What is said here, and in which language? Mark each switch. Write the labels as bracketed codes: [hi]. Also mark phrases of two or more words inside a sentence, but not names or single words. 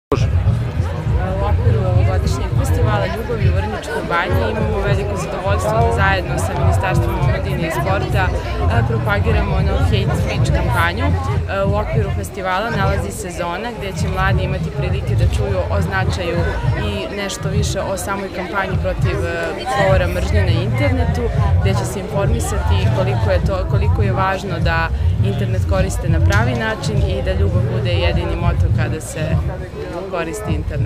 [sr] U okviru ovogodišnjeg festivala Ljubavi u Vrnjačkoj Banji imamo veliko zadovoljstvo da zajedno sa Ministarstvom omladine i sporta propagiramo [en] no hate speech [sr] kampanju. U okviru festivala nalazi sezona gdje će mladi imati prilike da čuju o značaju i nešto više o samoj kampanji protiv govora mržnje na internetu, gdje će se informisati koliko je važno da internet koriste na pravi način i da ljubav bude jedini moto kada se koristi internet.